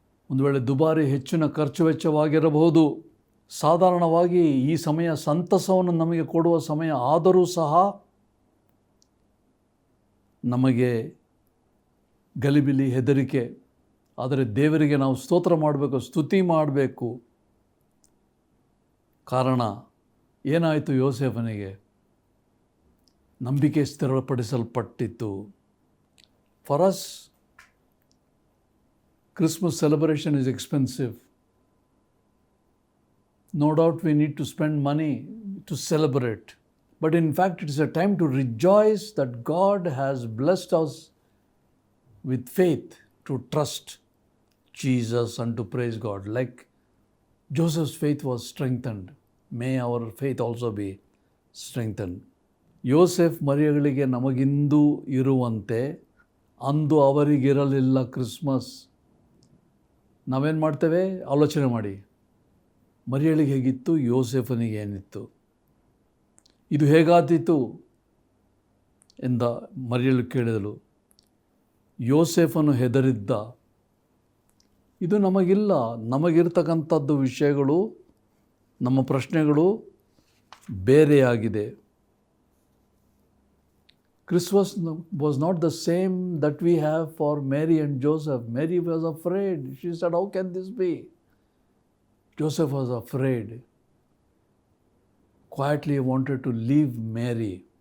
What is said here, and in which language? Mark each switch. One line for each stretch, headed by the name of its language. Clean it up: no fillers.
Kannada: ಒಂದು ವೇಳೆ ದುಬಾರಿ ಹೆಚ್ಚಿನ ಖರ್ಚು ವೆಚ್ಚವಾಗಿರಬಹುದು. ಸಾಧಾರಣವಾಗಿ ಈ ಸಮಯ ಸಂತಸವನ್ನು ನಮಗೆ ಕೊಡುವ ಸಮಯ ಆದರೂ ಸಹ ನಮಗೆ ಗಲಿಬಿಲಿ, ಹೆದರಿಕೆ. ಆದರೆ ದೇವರಿಗೆ ನಾವು ಸ್ತೋತ್ರ ಮಾಡಬೇಕು, ಸ್ತುತಿ ಮಾಡಬೇಕು. ಕಾರಣ ಏನಾಯಿತು? ಯೋಸೇಫನಿಗೆ ನಂಬಿಕೆ ಸ್ಥಿರಪಡಿಸಲ್ಪಟ್ಟಿತ್ತು.
English: For us, Christmas celebration is expensive. No doubt we need to spend money to celebrate. But in fact, it is a time to rejoice that God has blessed us with faith to trust Jesus and to praise God. Like Joseph's faith was strengthened, may our faith also be strengthened.
Kannada: Yosef ಮರಿಯಗಳಿಗೆ ನಮಗಿಂದು ಇರುವಂತೆ ಅಂದು ಅವರಿಗಿರಲಿಲ್ಲ Christmas. ನಾವೇನು ಮಾಡ್ತೇವೆ? ಆಲೋಚನೆ ಮಾಡಿ. ಮರಿಯಳಿಗೆ ಹೇಗಿತ್ತು, ಯೋಸೇಫನಿಗೆ ಏನಿತ್ತು, ಇದು ಹೇಗಾದೀತು ಎಂದ ಮರಿಯಳು ಕೇಳಿದಳು. ಯೋಸೇಫನು ಹೆದರಿದ್ದ. ಇದು ನಮಗಿಲ್ಲ. ನಮಗಿರ್ತಕ್ಕಂಥದ್ದು ವಿಷಯಗಳು, ನಮ್ಮ ಪ್ರಶ್ನೆಗಳು ಬೇರೆಯಾಗಿದೆ.
English: Christmas was not the same that we have for Mary and Joseph. Mary was afraid. She said, how can this be? Joseph was afraid. Quietly wanted to leave Mary.